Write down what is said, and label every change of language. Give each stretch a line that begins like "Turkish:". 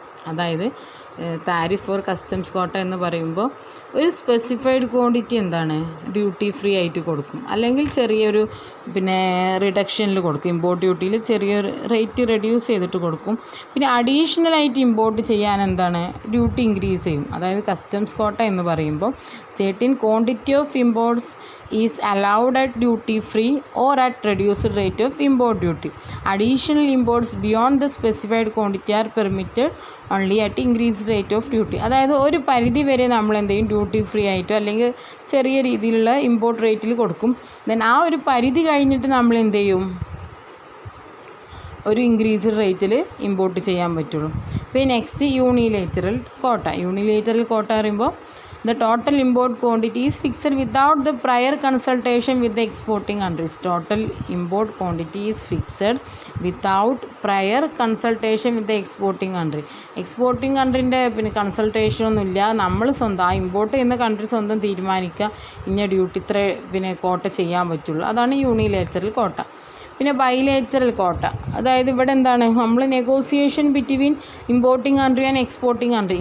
Malayalam: അതായത് tariff or customs കോട്ട എന്ന് പറയുമ്പോൾ ഒരു സ്പെസിഫൈഡ് ക്വാണ്ടിറ്റി എന്താണ്, ഡ്യൂട്ടി ഫ്രീ ആയിട്ട് കൊടുക്കും, അല്ലെങ്കിൽ ചെറിയൊരു പിന്നെ റിഡക്ഷനിൽ കൊടുക്കും. ഇമ്പോർട്ട് ഡ്യൂട്ടിയിൽ ചെറിയൊരു റേറ്റ് റെഡ്യൂസ് ചെയ്തിട്ട് കൊടുക്കും. പിന്നെ അഡീഷണലായിട്ട് ഇമ്പോർട്ട് ചെയ്യാൻ എന്താണ്, ഡ്യൂട്ടി ഇൻക്രീസ് ചെയ്യും.
English: അതായത് customs quota
Malayalam: എന്ന് പറയുമ്പോൾ
English: certain quantity of imports is allowed at duty free or at reduced rate of import duty. Additional imports beyond the specified quantity are permitted only at increased rate of duty.
Malayalam: അതായത് ഒരു പരിധി വരെ നമ്മൾ എന്ത് ചെയ്യും, ഡ്യൂട്ടി ഫ്രീ ആയിട്ടോ അല്ലെങ്കിൽ ചെറിയ രീതിയിലുള്ള ഇമ്പോർട്ട് റേറ്റിൽ കൊടുക്കും. ദെൻ ആ ഒരു പരിധി കഴിഞ്ഞിട്ട് നമ്മൾ എന്ത് ചെയ്യും, ഒരു ഇൻക്രീസ്ഡ് റേറ്റിൽ ഇമ്പോർട്ട് ചെയ്യാൻ പറ്റുള്ളൂ. പിന്നെ നെക്സ്റ്റ് യൂണിലേറ്ററൽ കോട്ട.
English: unilateral quota
Malayalam: പറയുമ്പോൾ
English: the total import quantity is fixed without the prior consultation with the exporting countries. Total import quantity is fixed without prior consultation with the exporting country.
Malayalam: Exporting കൺട്രീൻ്റെ പിന്നെ കൺസൾട്ടേഷൻ ഒന്നുമില്ല. നമ്മൾ സ്വന്തം ആ ഇമ്പോർട്ട് ചെയ്യുന്ന കൺട്രി സ്വന്തം തീരുമാനിക്കുക ഇന്ന ഡ്യൂട്ടി ഇത്ര പിന്നെ കോട്ട ചെയ്യാൻ പറ്റുള്ളൂ. അതാണ് യൂണിലേറ്ററൽ കോട്ട. പിന്നെ ബൈലേറ്ററൽ കോട്ട, അതായത് ഇവിടെ എന്താണ്, നമ്മൾ
English: Negotiation between importing country and exporting country.